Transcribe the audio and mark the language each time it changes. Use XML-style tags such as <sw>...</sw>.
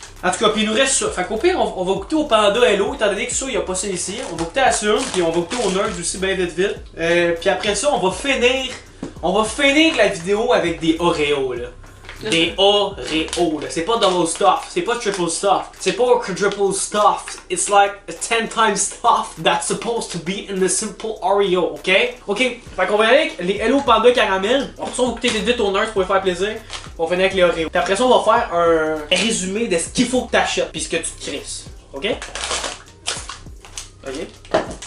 <fr>En tout cas, puis il nous reste ça. Fait qu'au pire, on va goûter au Panda Hello, étant donné que ça, il n'y a pas ça ici. On va goûter à ça, puis on va goûter au Nerds aussi, bien vite. Puis après ça, on va finir la vidéo avec des Oreos, là. Des Oreos, là. C'est pas double stuff, c'est pas triple stuff, c'est pas quadruple stuff.</fr> <en>It's like a 10 times stuff that's supposed to be in the simple Oreo, ok?</en> <fr>Ok, fait qu'on va aller avec les Hello Panda Caramel. Après ça, on va goûter vite aux nerds pour les faire plaisir. On va finir avec les Oreos. Puis après ça, on va faire un résumé de ce qu'il faut que t'achètes, puis ce que tu te crisses, ok? Ok.</fr>